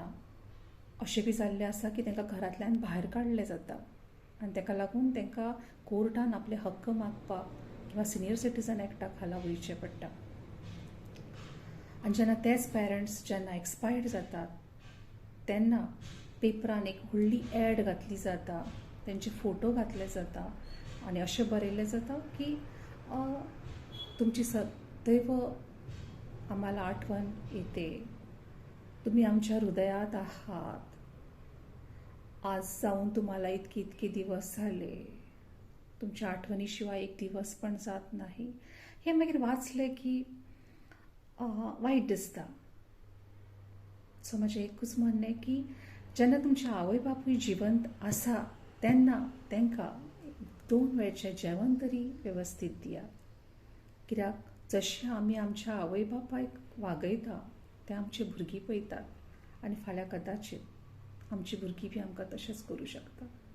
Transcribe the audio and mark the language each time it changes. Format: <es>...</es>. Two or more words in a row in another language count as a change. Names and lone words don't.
<kok>अशें बी जाल्लें आसा की तांकां घरांतल्यान भायर काडलें जाता आनी ताका लागून तांकां कोर्टान आपले हक्क मागपाक किंवा</kok> <en>senior citizen</en> <kok>एक्टाक खाला वयचें पडटा. आनी जेन्ना तेच पेरंट्स जेन्ना एक्सपायर्ड जातात तेन्ना पेपरान एक व्हडली एड घातली जाता, तेंचे फोटो घातले जाता आनी अशें बरयल्लें जाता की</kok> <mr>तुमची सदैव आम्हाला आठवण येते, तुम्ही आमच्या हृदयात आहात, आज जाऊन तुम्हाला इतके इतके दिवस झाले, तुमच्या आठवणीशिवाय एक दिवस पण जात नाही.</mr> <kok>हे मागीर वाचलें की वायट दिसता. सो म्हजें एकूच म्हणणें की जेन्ना तुमचे आवय बापूय जिवंत आसा तेन्ना तांकां 2 वेळचें जेवण तरी वेवस्थीत दियात. कित्याक जशें आमी आमच्या आवय बापायक वागयता तें आमची भुरगीं पळयतात आनी फाल्यां कदाचीत आमची भुरगीं बी आमकां तशेंच करूं शकता.</kok>